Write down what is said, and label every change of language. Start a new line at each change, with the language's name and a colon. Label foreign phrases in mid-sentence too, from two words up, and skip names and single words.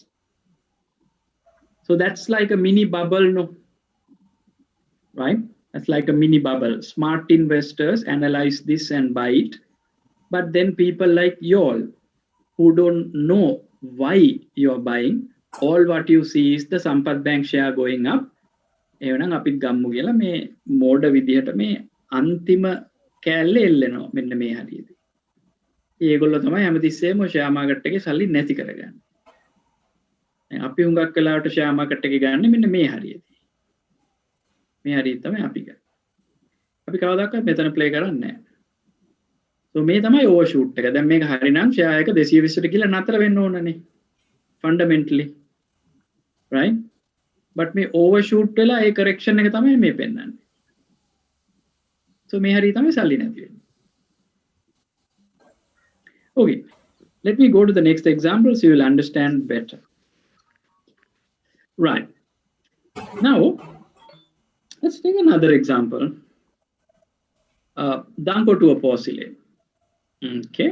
English: So that's like a mini bubble, no? Right? That's like a mini bubble. Smart investors analyze this and buy it. But then people like y'all who don't know why you're buying, all what you see is the Sampath Bank share going up.
Sinhala: එවනම් අපිත් ගම්මු කියලා මේ මෝඩ විදිහට මේ අන්තිම කෑල්ල එල්ලෙනවා මෙන්න මේ හරියදී. ඒගොල්ලෝ තමයි හැමතිස්සෙම
English: share market
Sinhala: එකේ සල්ලි නැති කරගන්නේ. අපි හුඟක් වෙලාවට
English: share market
Sinhala: එකේ ගන්න මෙන්න මේ හරියදී. මේ හරිය තමයි අපි ගන්න. අපි කවදාකවත් මෙතන ප්ලේ කරන්නේ නැහැ. So මේ තමයි ඕවර්ෂූට් එක. දැන් මේක හරිනම් ෂෙයා එක 220ට කියලා නතර වෙන්න ඕනනේ.
English: Fundamentally. Right?
Sinhala: But මේ overshoot වෙලා ඒ correction එක තමයි මේ පෙන්නන්නේ. So මේ හරිය තමයි සල්ලි නැති වෙන්නේ.
English: Okay, let me go to the next example so you will understand better. Right. Now, let's take another example. Danko to a porcelain. Okay.